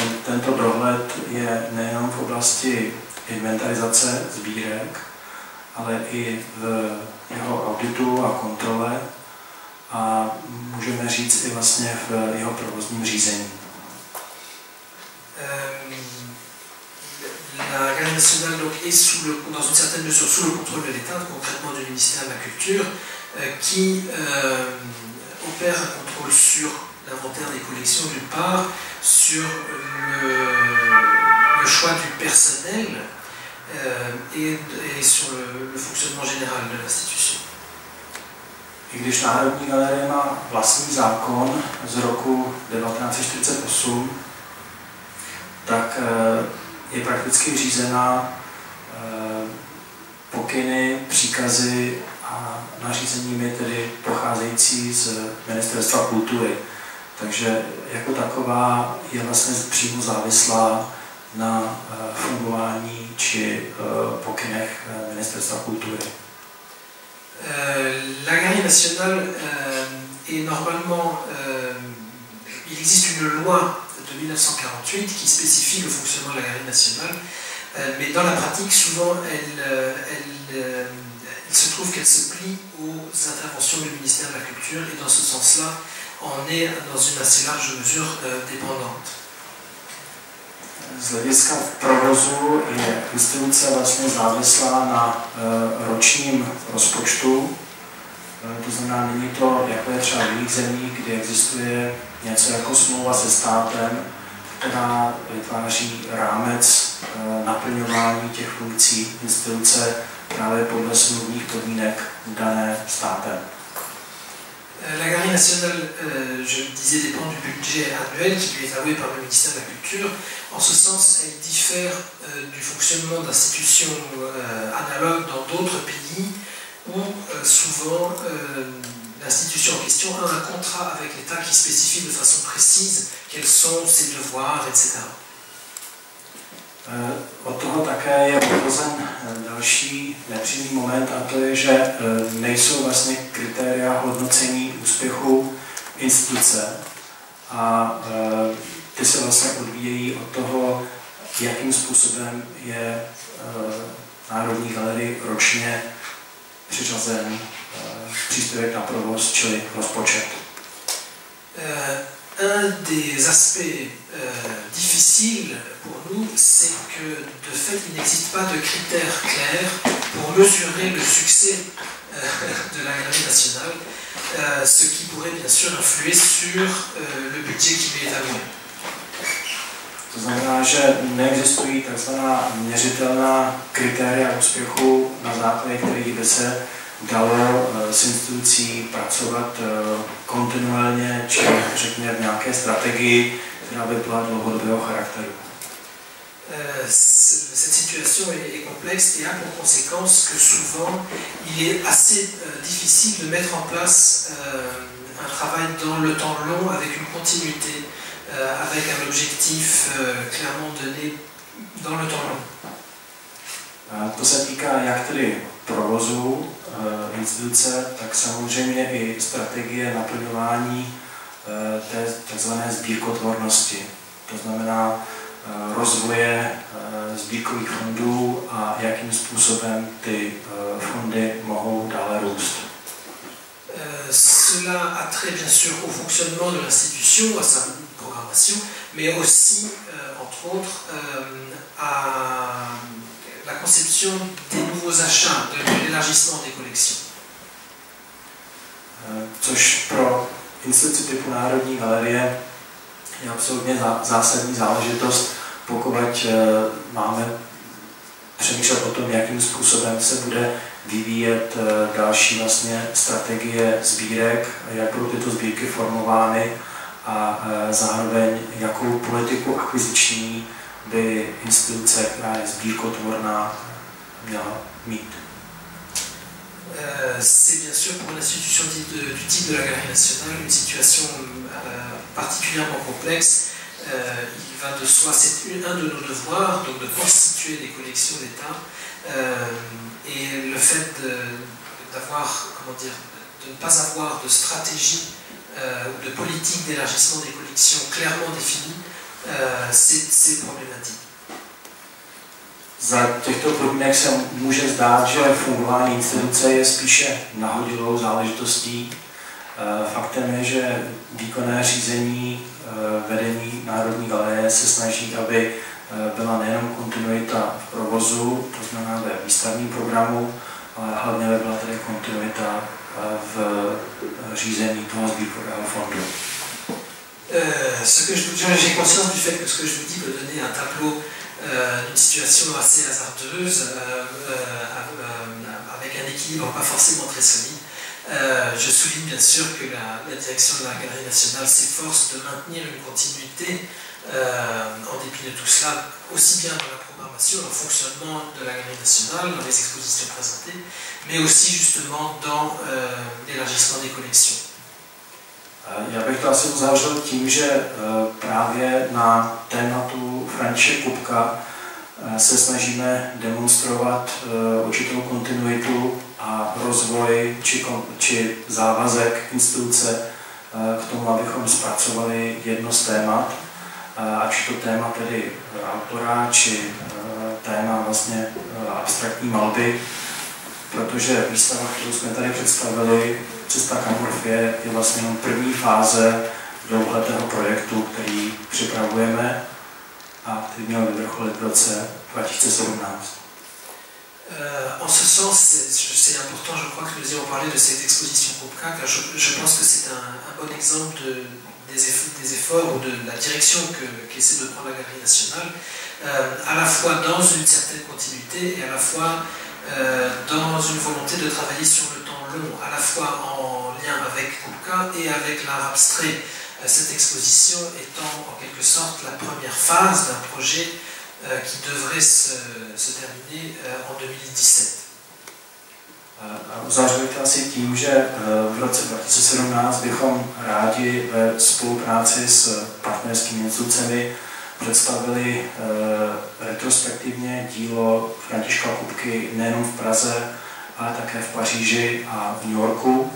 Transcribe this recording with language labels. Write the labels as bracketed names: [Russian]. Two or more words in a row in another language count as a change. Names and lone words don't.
[Czech] tento dohled je nejenom v oblasti inventarizace sbírek, ale i v jeho auditu a kontrole a můžeme říct i vlastně v jeho provozním řízení. [French] La Galerie nationale donc, est dans une certaine mesure sous le contrôle de l'État, concrètement du ministère de la Culture, qui opère un contrôle sur l'inventaire des collections d'une part, sur le choix du personnel et sur le fonctionnement général de l'institution. [Czech] I když Národní galerie má vlastní zákon z roku 1948, tak je prakticky řízená pokyny, příkazy a nařízeními tedy pocházející z Ministerstva kultury. Takže jako taková je vlastně přímo závislá na fungování či pokynech Ministerstva kultury. [French] La Galerie nationale est normalement, il existe une loi de 1948 qui spécifie le fonctionnement de la Galerie nationale, mais dans la pratique, souvent, il se trouve qu'elle se plie aux interventions du ministère de la Culture et dans ce sens-là, on est dans une assez large mesure dépendante. [Czech] Z hlediska provozu je instituce vlastně závislá na ročním rozpočtu. To znamená, není to, jako je třeba v jiných zemích, kdy existuje něco jako smlouva se státem, která vytváří rámec naplňování těch funkcí instituce právě podle smluvních podmínek dané státem. [French] La Galerie nationale, je le disais, dépend du budget annuel qui lui est alloué par le ministère de la Culture. En ce sens, elle diffère du fonctionnement d'institutions analogues dans d'autres pays où souvent l'institution en question a un contrat avec l'État qui spécifie de façon précise quels sont ses devoirs, etc. [Czech] Od toho také je odvozen další nepřímý moment, a to je, že nejsou vlastně kritéria hodnocení úspěchu instituce a ty se vlastně odvíjejí od toho, jakým způsobem je Národní galerii ročně přiřazen příspěvek na provoz, čili rozpočet. [French] Un des aspects difficiles pour nous, c'est que de fait, il n'existe pas de critères clairs pour mesurer le succès de la Galerie nationale, ce qui pourrait bien sûr influer sur le budget qui lui est alloué. [Czech] To znamená, že neexistují takzvaná měřitelná kritéria úspěchu, na základě kterých by se dalo s institucí pracovat kontinuálně, či řekněme v nějaké strategii, která by byla dlouhodobého charakteru. [French] Cette situation est complexe et a pour conséquence que souvent il est assez difficile de mettre en place un travail dans le temps long avec une continuité, avec un objectif clairement donné dans le temps long. [Czech] To se týká jak tedy provozu instituce, tak samozřejmě i strategie naplňování té tzv. Sbírkotvornosti. To znamená rozvoje sbírkových fondů a jakým způsobem ty fondy mohou dále růst. [French] Cela a trait bien sûr au fonctionnement de l'institution, à sa programmation, mais aussi, entre autres, à la conception des nouveaux achats, de l'élargissement des collections. [Czech] Což pro instituci typu Národní galerie je absolutně zásadní záležitost, pokud máme přemýšlet o tom, jakým způsobem se bude vyvíjet další vlastně strategie sbírek, jak budou tyto sbírky formovány a zároveň jakou politiku akviziční by instituce, která je sbírkotvorná, měla mít. [French] C'est bien sûr pour une institution du type de la Galerie nationale une situation particulièrement complexe. Il va de soi, c'est un de nos devoirs, donc de constituer des collections d'État. Et le fait d'avoir, comment dire, de ne pas avoir de stratégie ou de politique d'élargissement des collections clairement définie ces problématiques. [Czech] Za těchto podmínek se může zdát, že fungování instituce je spíše nahodilou záležitostí. Faktem je, že výkonné řízení vedení Národní galerie se snaží, aby byla nejenom kontinuita v provozu, to znamená ve výstavním programu, ale hlavně by byla tedy kontinuita v řízení toho sbírkového fondu. [French] J'ai conscience du fait que ce que je vous dis peut donner un tableau d'une situation assez hasardeuse, avec un équilibre pas forcément très solide. Je souligne bien sûr que la direction de la Galerie nationale s'efforce de maintenir une continuité en dépit de tout cela, aussi bien dans la programmation, le fonctionnement de la Galerie nationale, dans les expositions présentées, mais aussi justement dans l'élargissement des collections. [Czech] Já bych to asi uzavřel tím, že právě na tématu Františka Kupka se snažíme demonstrovat určitou kontinuitu a rozvoj či závazek instituce k tomu, abychom zpracovali jedno z témat, ať to téma tedy autora, či téma vlastně abstraktní malby, protože výstava, kterou jsme tady představili, Cesta k amorfie, je vlastně jenom první fáze dlouholetého projektu, který připravujeme a který měl vyvrcholit v roce 2017. [French] En ce sens, c'est important, je crois, que nous ayons parlé de cette exposition Kupka, car je pense que c'est un bon exemple des efforts ou de la direction qu'essaie de prendre la Galerie nationale, à la fois dans une certaine continuité et à la fois dans une volonté de travailler sur le temps long, à la fois en lien avec Kupka et avec l'art abstrait. Cette exposition étant en quelque sorte la première phase d'un projet qui devrait se terminer en 2017. [Czech] Uzavřeli to asi tím, že v roce 2017 bychom rádi ve spolupráci s partnerskými institucemi představili retrospektivně dílo Františka Kupky nejenom v Praze, ale také v Paříži a v New Yorku.